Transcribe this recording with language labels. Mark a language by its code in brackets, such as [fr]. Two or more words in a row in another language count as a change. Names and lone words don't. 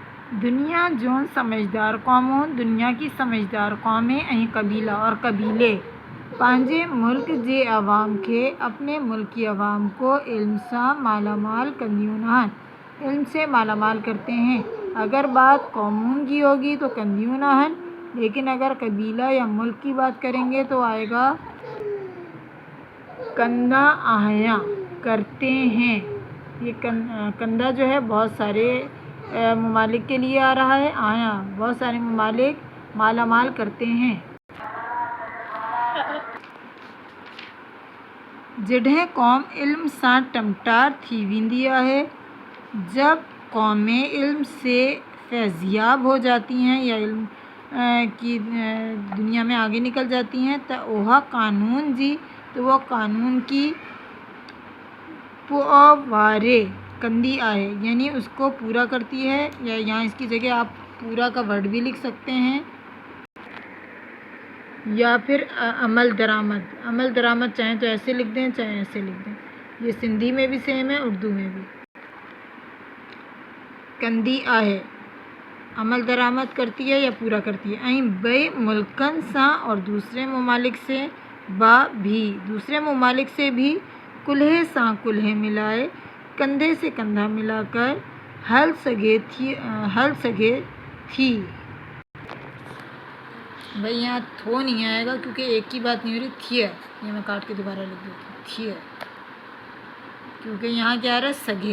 [sd] दुनिया जोन समझदार कौमों [ur] دنیا کی سمجھدار قومیں [sd] ऐं कबीला [ur] اور قبیلے [sd] पंहिंजे मुल्क जे अवाम खे [ur] اپنے ملک کی عوام کو [sd] इल्म से मालामाल कंदियूं आहिनि, [ur] علم سے مالامال کرتے ہیں. اگر بات قوموں کی ہوگی تو [sd] कंदियूं हन, [ur] لیکن اگر قبیلہ یا ملک کی بات کریں گے تو آئے گا کندا آیا کرتے ہیں. یہ کندا جو ہے بہت سارے ممالک کے لیے آ رہا ہے، آیا بہت سارے ممالک مالامال کرتے ہیں. [sd] जॾहिं क़ौम इल्म सां टमटार थी वेंदी आहे, [ur] جب قومیں علم سے فیضیاب ہو جاتی ہیں یا علم کی دنیا میں آگے نکل جاتی ہیں تو وہ قانون جی تو وہ قانون کی [sd] पोवारे कंदी आहे, [ur] یعنی اس کو پورا کرتی ہے. یا یہاں اس کی جگہ آپ پورا کا ورڈ بھی لکھ سکتے ہیں، یا پھر عمل درآمد چاہیں تو ایسے لکھ دیں چاہے ایسے لکھ دیں. یہ سندھی میں بھی سیم ہے، اردو میں بھی. [sd] कंदी आहे [ur] عمل درآمد کرتی ہے یا پورا کرتی ہے. [sd] ऐं बे मुल्कन सां [ur] اور دوسرے ممالک سے دوسرے ممالک سے بھی [sd] कुल्हे सां कुल्हे मिलाए, [ur] کندھے سے کندھا ملا کر حل سکے تھی. بھائی یہاں تھو نہیں آئے گا کیونکہ ایک کی بات نہیں ہو رہی، تھی ہے. یہ میں کاٹ کے دوبارہ لکھ دیتی ہوں، تھی ہے، کیونکہ یہاں کیا آ رہا ہے سگے.